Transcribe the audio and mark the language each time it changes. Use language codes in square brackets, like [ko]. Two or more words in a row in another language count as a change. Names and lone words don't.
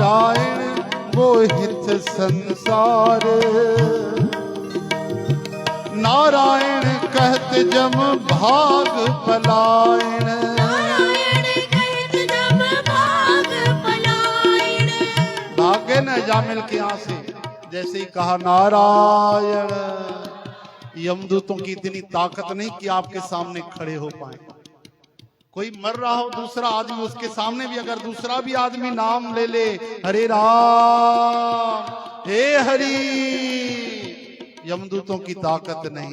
[hi] नारायण को हित संसार। नारायण कहत जम भाग पलायन। नारायण कहत जब भाग पलायन। भागे न जामिल के यहाँ से। जैसे ही कहा नारायण, यमदूतों की इतनी ताकत नहीं कि आपके सामने खड़े हो पाए। कोई मर रहा हो दूसरा आदमी, उसके सामने भी अगर दूसरा भी आदमी नाम ले ले, हरे राम हे हरि, यमदूतों की ताकत नहीं।